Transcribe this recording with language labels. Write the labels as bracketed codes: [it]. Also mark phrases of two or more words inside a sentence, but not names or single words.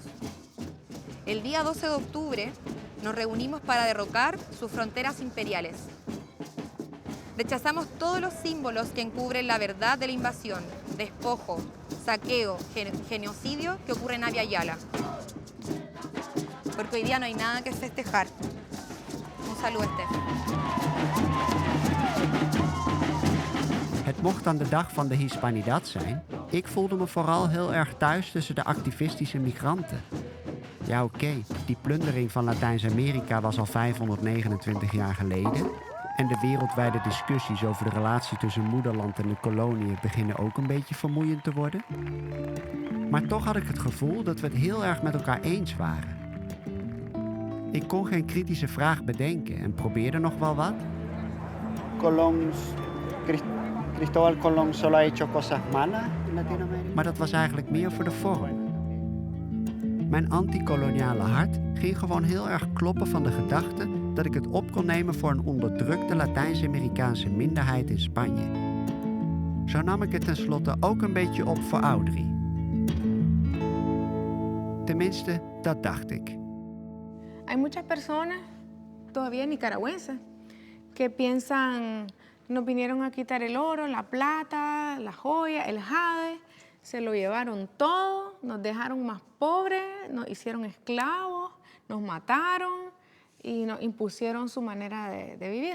[es] El día 12 de octubre nos reunimos para derrocar sus fronteras imperiales. Rechazamos todos los símbolos que encubren la verdad de la invasión, despojo, saqueo, genocidio que ocurre en Abya Yala. Porque hoy día no hay nada que festejar. Un saludo, Steph. [nl] Het mocht dan de dag van de Hispanidad zijn. Ik voelde me vooral heel erg thuis tussen de activistische migranten. Ja, oké, die plundering van Latijns-Amerika was al 529 jaar geleden. En de wereldwijde discussies over de relatie tussen moederland en de koloniën beginnen ook een beetje vermoeiend te worden. Maar toch had ik het gevoel dat we het heel erg met elkaar eens waren. Ik kon geen kritische vraag bedenken en probeerde nog wel wat. [es] Cristóbal Colón solo ha hecho cosas malas in Latijns-Amerika. [nl] Maar dat was eigenlijk meer voor de vorm. Mijn antikoloniale hart ging gewoon heel erg kloppen van de gedachte dat ik het op kon nemen voor een onderdrukte Latijns-Amerikaanse minderheid in Spanje. Zo nam ik het tenslotte ook een beetje op voor Audrey. Tenminste, dat dacht ik. [es] Hay muchas personas, todavía nicaragüenses, que piensan, nos vinieron a quitar el oro, la plata, la joya, el jade, se lo llevaron todo, nos dejaron más pobres, nos hicieron esclavos, nos mataron y nos impusieron su manera de vivir.